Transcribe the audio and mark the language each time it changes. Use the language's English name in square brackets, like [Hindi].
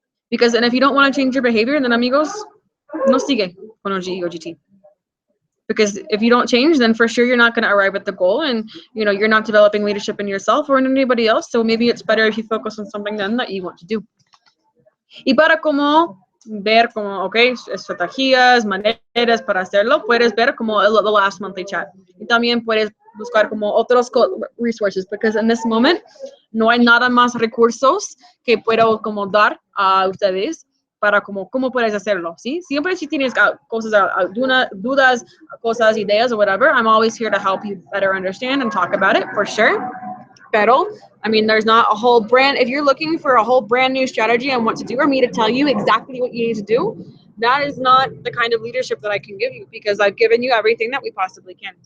[English] Because, and if you don't want to change your behavior, then amigos, [Spanish] no sigue con [English] oGE or GT. Because if you don't change, then for sure you're not going to arrive at the goal, and you're not developing leadership in yourself or in anybody else. So maybe it's better if you focus on something then that you want to do. [Spanish] Y para como ver como, okay, estrategias, maneras para hacerlo, puedes ver como [English] the last monthly chat. [Spanish] Y también puedes buscar como otros resources, [English] because in this moment [Spanish] no hay nada más recursos que puedo como dar a ustedes para como cómo puedes hacerlo, ¿sí? Siempre si tienes cosas, dudas, cosas, ideas, [English] or whatever, I'm always here to help you better understand and talk about it, for sure. [Spanish] Pero, [English] I mean, there's not a whole brand, if you're looking for a whole brand new strategy on what to do, or me to tell you exactly what you need to do, that is not the kind of leadership that I can give you, because I've given you everything that we possibly can.